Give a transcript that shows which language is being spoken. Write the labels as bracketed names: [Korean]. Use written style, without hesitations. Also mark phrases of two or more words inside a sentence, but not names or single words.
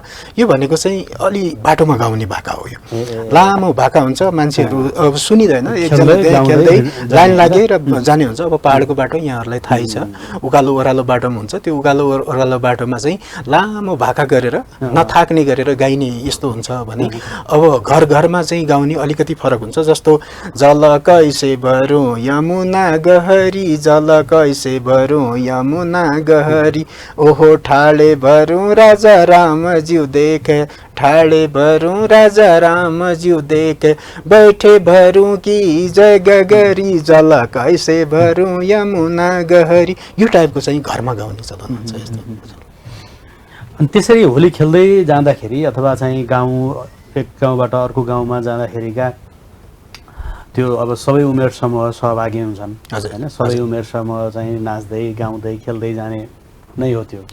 [Nepali] यो भनेको चाहिँ अलि बाटोमा गाउने भाका हो। यो लामो भाका हुन्छ, मान्छेहरू अब सुनिँदैन, एकजना खेल्दै लाइन लागे र जाने हुन्छ। अब पहाडको बाटो यहाँहरूलाई थाहै छ, उकालो ओह्रालो बाटोमा हुन्छ। त्यो उकालो ओह्रालो बाटोमा चाहिँ लामो भाका गरेर नथाक्ने गरेर गाइने यस्तो हुन्छ भने अब घर घरमा चाहिँ गाउने अलिकति फरक हुन्छ। [Hindi] जस्तो जल कैसे भरौँ यमुना गहरी, जल कैसे भरौँ यमुना गहरी, ओहो ठाडे भरौँ राजा रामज्यू देखे, ठाडे भरौँ राजा रामज्यू देखे, बैठे भरौँ कि जय गगरी, जल कैसे भरौँ यमुना गहरी। [Nepali] यो टाइपको चाहिँ घरमा गाउने चलन हुन्छ। यस्तो अनि त्यसरी होली खेल्दै जाँदाखेरि अथवा चाहिँ गाउँ एक गाउँबाट अर्को गाउँमा जाँदाखेरिका त्यो अब सबै उमेर समूह सहभागी हुन्छन् हैन। सबै उमेर समूह चाहिँ नाच्दै गाउँदै खेल्दै जाने नै हो त्यो।